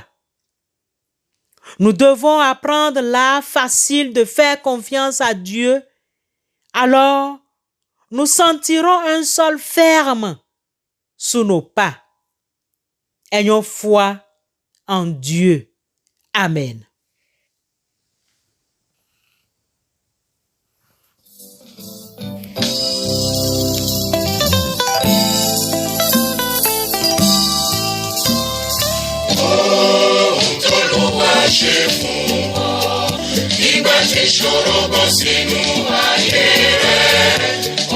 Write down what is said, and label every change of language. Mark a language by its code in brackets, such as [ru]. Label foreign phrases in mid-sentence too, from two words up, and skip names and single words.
[fr] Nous devons apprendre l'art facile de faire confiance à Dieu. Alors, nous sentirons un sol ferme sous nos pas. Ayons foi en Dieu. Amen. [yo] ṣe fún ọ nígbà tí ìṣòro bọ́ sínú ayé rẹ.